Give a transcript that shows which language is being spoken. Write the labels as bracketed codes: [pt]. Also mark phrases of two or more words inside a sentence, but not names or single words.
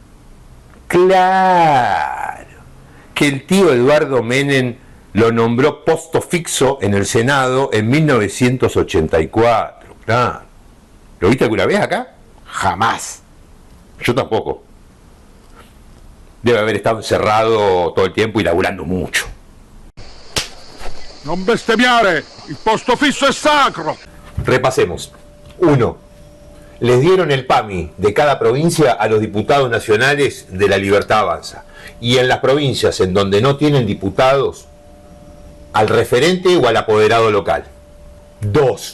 [es] Claro, que el tío Eduardo Menem lo nombró [it] posto fixo [es] en el Senado en 1984. Claro. ¿Lo viste alguna vez acá? Jamás. Yo tampoco. Debe haber estado encerrado todo el tiempo y laburando mucho. [it] Non bestemmiare, il posto fisso è sacro. [es] Repasemos. 1. Les dieron el PAMI de cada provincia a los diputados nacionales de La Libertad Avanza. Y en las provincias en donde no tienen diputados, al referente o al apoderado local. 2.